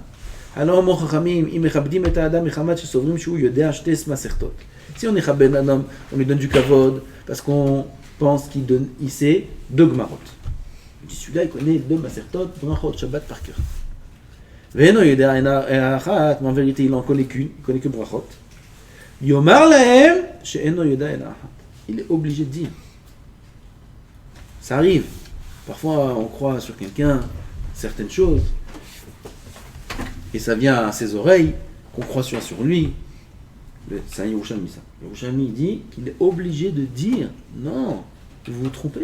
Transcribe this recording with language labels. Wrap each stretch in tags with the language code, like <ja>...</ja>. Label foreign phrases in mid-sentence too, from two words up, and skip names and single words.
<fr>Alors, mon chachamim, si on est chabed un homme, on lui donne du kavod parce qu'on pense qu'il sait deux gmarot. Il dit celui-là, il connaît deux masertot, brachot, shabbat par cœur. Mais en vérité, il n'en connaît qu'une, il connaît que brachot.</fr> <he>יאמר להם, שאינו יודע אלא אחת.</he> <fr>Il est obligé de dire. Ça arrive. Parfois, on croit sur quelqu'un certaines choses, et ça vient à ses oreilles, qu'on croit sur lui. C'est un Yerushalmi, ça. Yerushalmi dit qu'il est obligé de dire non, vous vous trompez.</fr>